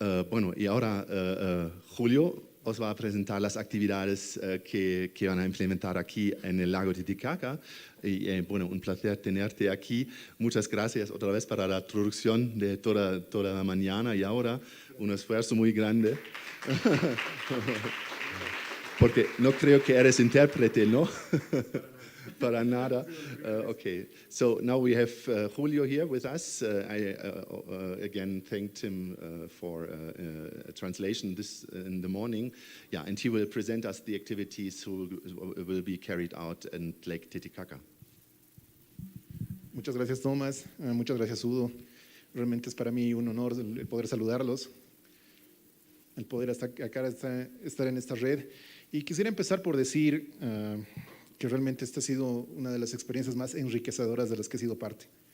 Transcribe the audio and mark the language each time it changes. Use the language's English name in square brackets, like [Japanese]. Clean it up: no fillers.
[Spanish] Bueno, y ahora Julio os va a presentar las actividades que van a implementar aquí en el lago Titicaca. Y bueno, un placer tenerte aquí. Muchas gracias otra vez para la traducción de toda la mañana y ahora un esfuerzo muy grande. Porque no creo que eres intérprete, ¿no? Para nada. [English] Okay, so now we have Julio here with us. I again thanked him for a translation this in the morning. Yeah, and he will present us the activities who will be carried out in Lake Titicaca. [Spanish] Muchas gracias, Tomás. Muchas gracias, Udo. Realmente es para mí un honor el poder saludarlos, el poder estar en esta red. Y quisiera empezar por decir que realmente esta ha sido una de las experiencias más enriquecedoras de las que he sido parte.